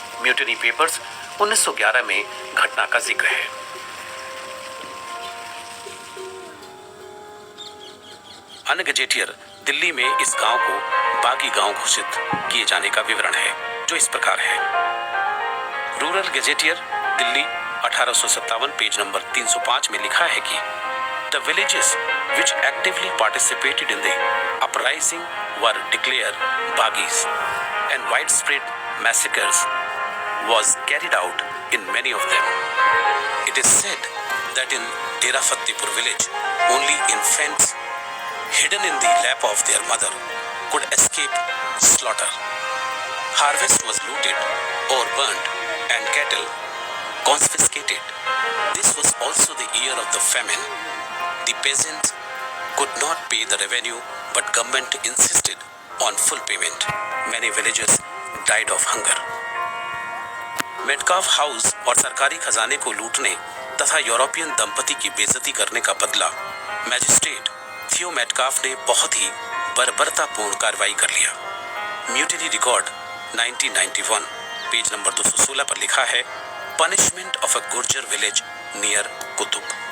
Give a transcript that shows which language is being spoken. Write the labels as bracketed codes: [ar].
[hi] Mutiny papers 1911 में घटना का जिक्र है। अन्य गजेटियर दिल्ली में इस गांव को बागी गांव घोषित किए जाने का विवरण है, जो इस प्रकार है। Rural gazetteer Delhi 1857 page number 305 में लिखा है कि [en] The villages which actively participated in the uprising were declared Bagis, and widespread massacres was carried out in many of them. It is said that in Dera Fatehpur village, Only infants hidden in the lap of their mother could escape slaughter. Harvest was looted or burnt and cattle confiscated. This was also the year of the famine. The peasants could not pay the revenue, but government insisted on full payment. Many villagers died of hunger. [hi] Metcalfe house और सरकारी खजाने को लूटने तथा European दंपति की बेइज्जती करने का बदला मैजिस्ट्रेट थियो मेटकाफ ने बहुत ही बर्बरतापूर्ण कार्रवाई कर लिया। म्यूटिनी रिकॉर्ड 1991 पेज नंबर 216 पर लिखा है, [en] Punishment of a Gurjar village near Qutub.